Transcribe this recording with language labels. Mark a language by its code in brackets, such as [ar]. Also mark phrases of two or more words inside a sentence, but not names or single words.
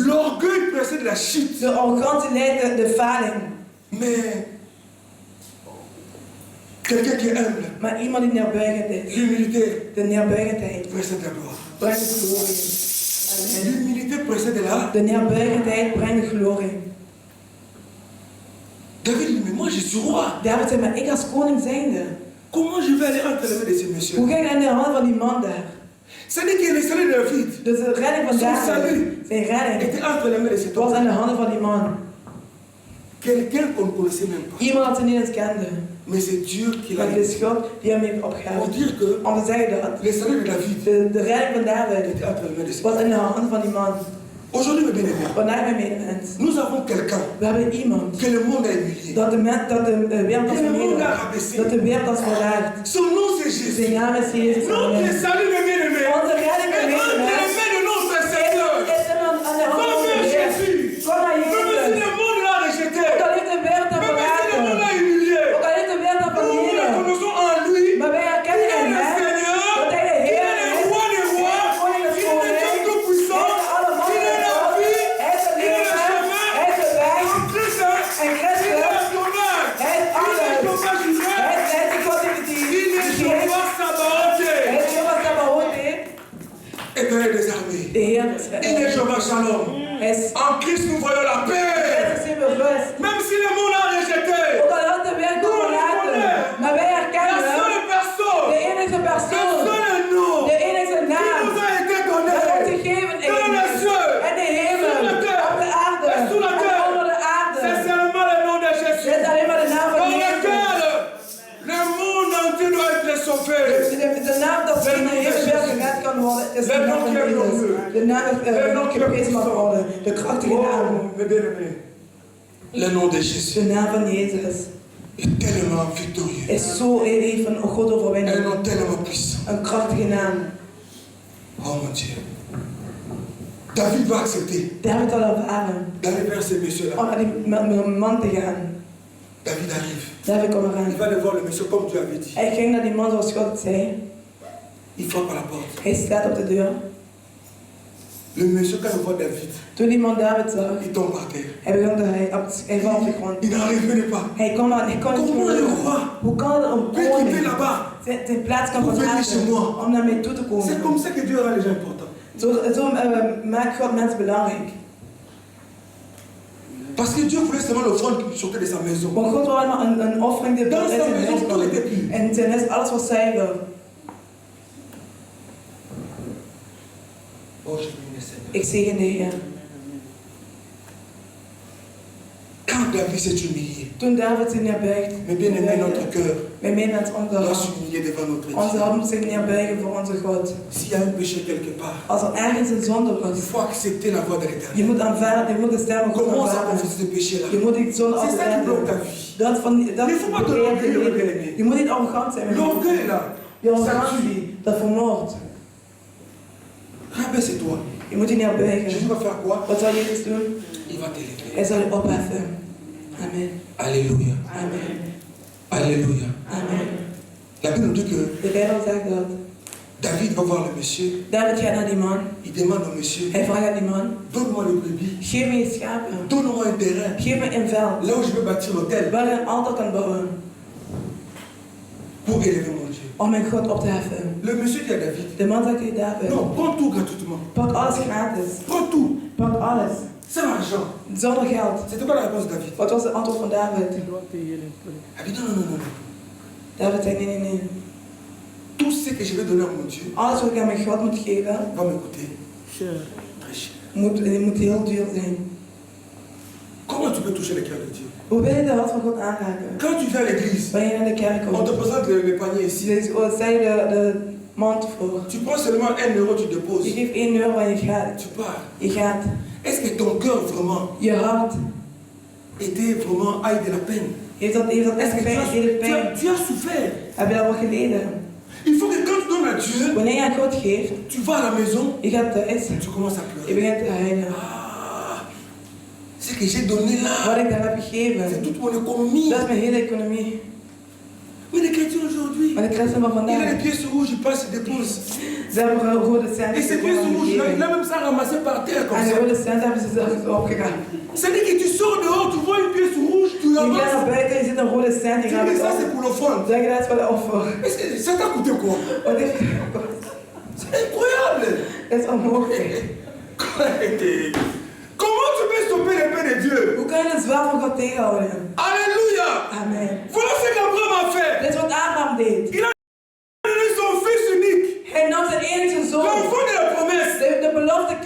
[fr] l'orgueil précède la chute. [nl] De arrogantie leidt de faling. [fr] Mais quelqu'un qui est humble, [nl] Maar iemand die neerbuigend is, [fr] l'humilité [nl] de neerbuigendheid, [fr] précède la gloire. [nl] brengt de glorie. Amen. [fr] L'humilité précède la... [nl] De neerbuigendheid brengt de glorie. [fr] David dit, mais moi je suis roi. [nl] David zei, maar ik als koning zijnde, [fr] Comment je vais aller entre les mains de ces messieurs? [nl] hoe ga ik in de handen van die man daar? [fr] C'est-à-dire que le salut de David [nl] Dus de redding van [fr] Son [nl] David, [fr] salut [nl] zijn redding, [fr] était entre les mains de cet [nl] was [fr] homme. [nl] in de handen van die man. [fr] Quelqu'un qu'on ne connaissait même pas. [nl] Iemand dat ze niet eens kende. [fr] Mais c'est Dieu qui l'a [nl] Maar het [fr] dit. [nl] is God die hem heeft [fr] Pour [nl] opgehaald. [fr] dire que [nl] Om te zeggen dat [fr] le salut de David [nl] de redding van David [fr] était entre les mains de cet [nl] was [fr] homme. [nl] in de handen van die man. [fr] Aujourd'hui, mes bien-aimés, [nl] Vandaag mijn medemens. [fr] nous avons quelqu'un [nl] We hebben iemand [fr] que le monde a humilié. [nl] dat de wereld als [fr] Que le monde a [nl] vernederd. [fr] rabaissé. [nl] Dat de wereld als verlaagd. [fr] Son nom c'est Jésus. [nl] Zijn naam is Jezus. [fr] Notre [nl] Amen. [fr] salut, mes bien-aimés, [nl] Onze redding, [fr] est [nl] mijn [fr] entre les [nl] medemens, [fr] mains de notre Seigneur. [nl] is aan de handen [fr] Comme [nl] van de Heer. [fr] Jésus. [nl] Kom naar [fr] Même si [nl] Jezus. [fr] le monde l'a rejeté, [nl] Ook al heeft de wereld hem [fr] même si le monde [nl] verlaten. [fr] l'a humilié, [nl] Ook al heeft de wereld hem [fr] nous [nl] vernederd. [fr] reconnaissons en lui [nl] Maar wij [fr] qu'il [nl] herkennen [fr] est [nl] in [fr] le [nl] hem [fr] Seigneur, [nl] dat hij de [fr] qu'il [nl] Heer [fr] est le [nl] is. [fr] roi des rois, [nl] Koning des [fr] qu'il est le Dieu [nl] konings. [fr] tout-puissant, qu'il est la vie, [nl] Hij is de [fr] qu'il est le [nl] leven. [fr] chemin, [nl] Hij is de weg. [fr] en Christ, [nl] En [fr] il est [nl] Christus. [fr] le sauveur, [nl] Hij is [fr] il est le [nl] alles. [fr] sauveur juré, [nl] Hij is de God die [fr] il est [nl] geeft. [fr] Jéhovah Sabaoth, [nl] Hij is Jehovah Sabaoth. [fr] Éternel des armées. [nl] De Heer [fr] Il est Jehovah Shalom. [nl] Hij is [fr] En Christ nous voyons la paix. [nl] Christus in rust. [fr] Même si le monde a rejeté, [nl] Ook al had de wereld hem verlaten. Maar wij [fr] la [nl] herkennen [fr] seule [nl] de [fr] personne, [nl] enige [fr] le [nl] persoon. [fr] seul nom [nl] De enige [fr] qui [nl] naam. [fr] nous a été [nl] Dat ons [fr] donné [nl] gegeven [fr] dans les [nl] is. [fr] cieux, [nl] En de hemel. [fr] sur la terre, [nl] Op de aarde. [fr] et sous la [nl] En [fr] terre, [nl] onder de [fr] c'est [nl] aarde. [fr] seulement le nom de [nl] Dit [fr] Jésus, [nl] is alleen maar de naam van [fr] dans [nl] Jezus. [fr] lequel le monde entier doit être sauvé. [nl] De naam dat in de hele wereld gered kan worden, is de naam van Jezus. De naam dat geprezen mag worden. De krachtige naam. [fr] Oh, mes bien-aimés, le nom de Jésus [nl] De naam van Jezus [fr] est tellement victorieux, [nl] is zo heeft een grote [fr] un [nl] overwinning. [fr] nom tellement puissant. [nl] Een krachtige naam. [fr] Oh mon Dieu. David va accepter [nl] David zal ervaren [fr] d'aller vers ces messieurs-là. [nl] om naar die man te gaan. [fr] David arrive. [nl] David komt [fr] Il [nl] eraan. [fr] va aller voir le monsieur comme Dieu avait dit. [nl] Hij ging naar die man zoals God het zei. [fr] Il frappe à la porte. [nl] Hij staat op de deur. [fr] Le monsieur, quand il voit David, [nl] Toen die man David zag, [fr] il tombe par terre. [nl] hij valt op de grond. [fr] Il n'arrive pas. [nl] Hij kon niet [fr] Comment le [nl] geloven. [fr] roi [nl] Hoe kan het een [fr] peut quitter [nl] koning [fr] là-bas? [nl] zijn plaats kan Hoe weet je verlaten [fr] chez moi? [nl] om naar mij toe te [fr] C'est [nl] komen? [fr] comme ça que Dieu rend les gens importants. [nl] Zo maakt God mensen belangrijk. [fr] Parce que Dieu voulait seulement l'offrande qui sortait de sa maison. [nl] Want God wil allemaal een offering die [fr] Dans [nl] uit [fr] sa [nl] zijn [fr] maison, [nl] huis [fr] tout [nl] kwam. [fr] était pur. [nl] En zijn huis, alles was zuiver. [fr] Oh, je bénis le Seigneur. [nl] Ik zegen de Heer. [fr] Quand David s'est humilié, [nl] Toen David zich neerbuigt, [fr] mais bien aimé, notre cœur [nl] mijn medemens, [fr] doit s'humilier devant notre [nl] onze [fr] Dieu. [nl] hart moet zich neerbuigen voor onze God. [fr] S'il y a un péché quelque part, [nl] Als er ergens een zonde [fr] il [nl] was, [fr] faut accepter la voix de [nl] je [fr] l'Éternel. [nl] moet aanvaarden, je moet de stem van God [fr] Commence à [nl] aanvaarden. [fr] confesser ce péché-là. [nl] Je moet die zonde [fr] C'est ça qui bloque ta [nl] afwerken. [fr] vie. [nl] Dat [fr] Mais il faut pas te [nl] bekeert je [fr] l'orgueil, [nl] leven. [fr] bien-aimé. [nl] Je moet niet arrogant zijn. met je [fr] L'orgueil là, [nl] Je [fr] ça tue. [nl] arrogantie, dat vermoordt. [fr] Rabaisse-toi. [nl] Je moet je [fr] Jésus [nl] neerbuigen. [fr] va faire quoi? [nl] Wat zal Jezus doen? [fr] Il va t'élever. [nl] Hij zal je opheffen. Amen. Alléluia. Amen. Alléluia. Amen. [fr] La Bible nous dit que [nl] De Bijbel zegt dat. [fr] David va voir le monsieur. [nl] David gaat naar die man. [fr] Il demande au monsieur, [nl] Hij vraagt aan die man. [fr] donne-moi le brebis. [nl] Geef me je schapen. [fr] Donne-moi un terrain. [nl] Geef me een veld. [fr] Là où je vais bâtir l'hôtel [nl] Waar ik een altaar kan bouwen. [fr] pour élever mon Dieu. [nl] Om mijn God op te heffen. [fr] Le monsieur dit à David, [nl] De man zegt tegen David. [fr] non, prends tout gratuitement. [nl] Pak alles gratis. [fr] Prends tout. [nl] Pak alles. [fr] Sans argent. [nl] Zonder geld. [fr] C'était quoi la réponse de David? [nl] Wat was het antwoord van David? [fr] Il dit non, non, non, non. [nl] David zei nee. [fr] Tout ce que je vais donner à mon Dieu [nl] Alles wat ik aan mijn God moet geven, [fr] va me coûter très cher. [nl] moet heel duur zijn. [fr] Comment tu peux toucher le cœur de Dieu? [nl] Hoe wil je de hart van God aanraken? [fr] Quand tu viens à l'église, [nl] Wanneer je naar de kerk [fr] on te [nl] komt, [fr] présente le panier ici. [nl] stel je de mand voor. [fr] Tu prends seulement 1 euro, tu [nl] Je [fr] déposes. [nl] geeft 1 euro en je gaat. [fr] Tu pars. [nl] Je gaat. [fr] Est-ce que ton cœur vraiment [nl] Je hart, [fr] était vraiment aille de la peine? [nl] heeft dat [fr] Est-ce que [nl] echt pijn? [fr] tu as souffert? [nl] Heb je dat wel geleden? [fr] Il faut que quand tu donnes à Dieu, [nl] Wanneer je aan God geeft, [fr] tu vas à la maison, [nl] je gaat thuis, [fr] tu commences à [nl] je [fr] pleurer. [nl] begint te huilen. [fr] Ah, c'est que j'ai donné [nl] Wat [fr] là, [nl] ik daar heb [fr] c'est [nl] gegeven, [fr] toute mon économie. [nl] dat is mijn hele economie. [fr] Mais les chrétiens aujourd'hui, [nl] Maar de christenen van [fr] il a les [nl] vandaag, [fr] pièces rouges, il passe, il dépose. [nl] ze hebben rode [fr] Et [nl] centen [fr] ces pièces rouges, il [nl] gegeven. [fr] a même ça ramassé par terre comme [nl] En de [fr] ça. [nl] rode centen hebben ze zelf opgegaan. [fr] C'est-à-dire que tu sors dehors, tu vois une pièce rouge, tu [nl] Je gaat [fr] ramasses. [nl] naar buiten, je ziet een rode cent, je [fr] Tu [nl] gaat [fr] dis [nl] het [fr] ça [nl] op. [fr] c'est pour l'offrande. [nl] Zeg je dat is voor de offer. [fr] Mais ça t'a coûté quoi? [nl] Wat heeft het gekost? [fr] C'est incroyable. [nl] Dat is onmogelijk. [fr] Comment tu peux stopper les paix de Dieu? [nl] Hoe kan je het zwaar van God tegenhouden? [fr] Alléluia. [nl] Amen. [fr] Voilà ce qu'Abraham a fait. [nl] Dit is wat Abraham deed. [fr] Il a donné son fils unique, [nl] Hij nam zijn enige zoon, [fr] l'enfant de la promesse. [nl] de belofte [fr] Il